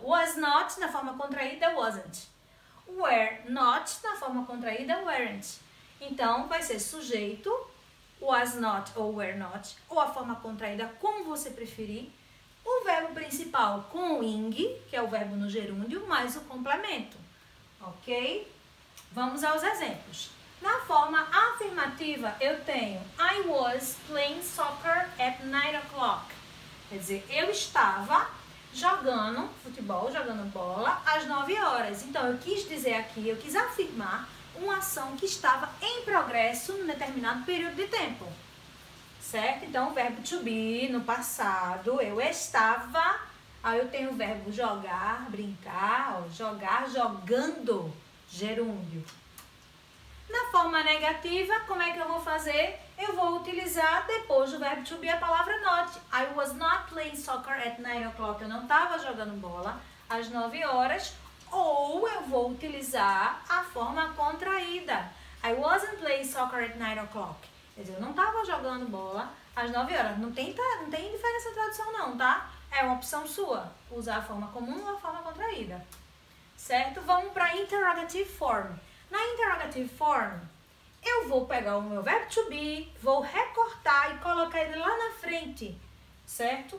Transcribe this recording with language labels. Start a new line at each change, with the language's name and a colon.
Portuguese: Was not na forma contraída, wasn't. Were not na forma contraída, weren't. Então, vai ser sujeito, was not ou were not, ou a forma contraída, como você preferir. O verbo principal com ing, que é o verbo no gerúndio, mais o complemento. Ok? Vamos aos exemplos. Na forma afirmativa, eu tenho
English: I was playing soccer at 9 o'clock.
Portuguese: Quer dizer, eu estava jogando futebol, jogando bola às 9 horas. Então, eu quis dizer aqui, eu quis afirmar uma ação que estava em em progresso num determinado período de tempo. Certo? Então, o verbo to be no passado, eu estava. Aí eu tenho o verbo jogar, brincar, ó, jogar, jogando, gerúndio. Na forma negativa, como é que eu vou fazer? Eu vou utilizar depois do verbo to be a palavra not.
English: I was not playing soccer at 9 o'clock.
Portuguese: Eu não estava jogando bola às 9 horas. Ou eu vou utilizar a forma contraída.
English: I wasn't playing soccer at 9 o'clock.
Portuguese: Quer dizer, eu não estava jogando bola às 9 horas. Não tem diferença de tradução não, tá? É uma opção sua. Usar a forma comum ou a forma contraída. Certo? Vamos para interrogative form. Na interrogative form, eu vou pegar o meu verbo to be, vou recortar e colocar ele lá na frente. Certo?